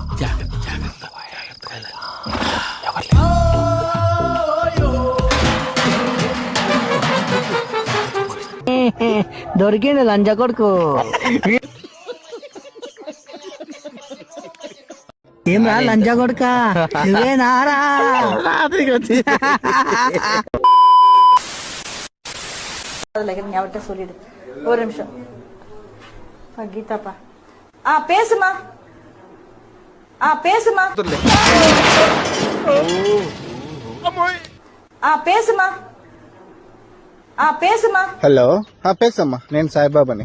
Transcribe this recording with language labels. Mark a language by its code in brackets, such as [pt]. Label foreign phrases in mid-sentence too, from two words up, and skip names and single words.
[te] దొరికింది లంజ కొడుకు. ఏమ్రా లంజ కొడుక, నువ్వేనారా? [ta] அவர்கிட்ட சொல்லிடு. ஒரு நிமிஷம் கீதாப்பா. பேசுமா, பேசுமா, பேசுமா, பேசுமா. [te] హలో, పేసమ్మా. నేను సాయిబాబాని.